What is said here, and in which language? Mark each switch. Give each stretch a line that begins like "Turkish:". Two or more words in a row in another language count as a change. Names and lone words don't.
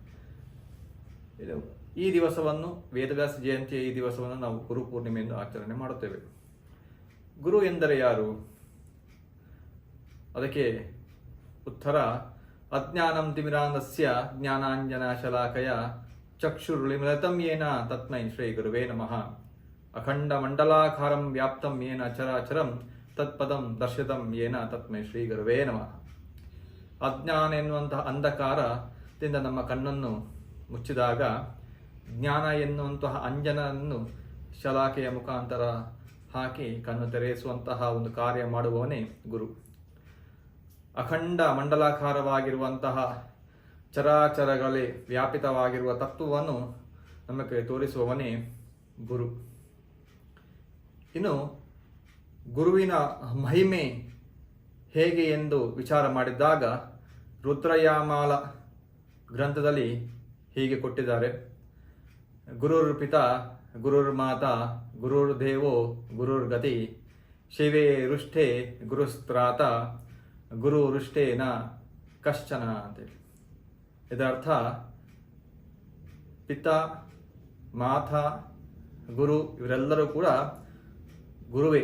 Kannada: ಈ ದಿವಸವನ್ನು, ವೇದವ್ಯಾಸ ಜಯಂತಿಯ ಈ ದಿವಸವನ್ನು ನಾವು ಗುರು ಪೂರ್ಣಿಮೆಯನ್ನು ಆಚರಣೆ ಮಾಡುತ್ತೇವೆ. ಗುರು ಎಂದರೆ ಯಾರು? ಅದಕ್ಕೆ ಉತ್ತರ,
Sanskrit: ಅಜ್ಞಾನಂ ತಿಮಿರಾಂಧಸ್ಯ ಜ್ಞಾನಾಂಜನ ಶಲಾಕಯ ಚಕ್ಷುರುಳಿಮಿಲಿತಂ ಯೇನ ತಸ್ಮೈ ಶ್ರೀ ಗುರುವೇ ನಮಃ. ಅಖಂಡ ಮಂಡಲಾಕಾರಂ ವ್ಯಾಪ್ತಂ ಯೇನ ಚರಾಚರಂ ತತ್ಪದಂ ದರ್ಶಿತಂ ಯೇನ ತಸ್ಮೈ ಶ್ರೀ ಗುರುವೇ ನಮಃ.
Kannada: ಅಜ್ಞಾನ ಎನ್ನುವಂತಹ ಅಂಧಕಾರದಿಂದ ನಮ್ಮ ಕಣ್ಣನ್ನು ಮುಚ್ಚಿದಾಗ ಜ್ಞಾನ ಎನ್ನುವಂತಹ ಅಂಜನನ್ನು ಶಲಾಕೆಯ ಮುಖಾಂತರ ಹಾಕಿ ಕಣ್ಣು ತೆರೆಸುವಂತಹ ಒಂದು ಕಾರ್ಯ ಮಾಡುವವನೇ ಗುರು. ಅಖಂಡ ಮಂಡಲಾಕಾರವಾಗಿರುವಂತಹ ಚರಾಚರಗಳೇ ವ್ಯಾಪಿತವಾಗಿರುವ ತತ್ವವನ್ನು ನಮಗೆ ತೋರಿಸುವವನೇ ಗುರು. ಇನ್ನು ಗುರುವಿನ ಮಹಿಮೆ ಹೇಗೆ ಎಂದು ವಿಚಾರ ಮಾಡಿದಾಗ ರುದ್ರಯಾಮಾಲ ಗ್ರಂಥದಲ್ಲಿ ಹೀಗೆ ಕೊಟ್ಟಿದ್ದಾರೆ.
Sanskrit: ಗುರುರ್ ಪಿತಾ ಗುರುರ್ ಮಾತಾ ಗುರುರ್ ದೇವೋ ಗುರುರ್ ಗತಿ ಶಿವೇ ರುಷ್ಟೇ ಗುರುಸ್ತ್ರಾತ ಗುರು ರುಷ್ಟೇನ ಕಶ್ಚನ ಅಂತೇಳಿ.
Kannada: ಇದರರ್ಥ ಪಿತಾ, ಮಾತಾ, ಗುರು ಇವರೆಲ್ಲರೂ ಕೂಡ ಗುರುವೇ.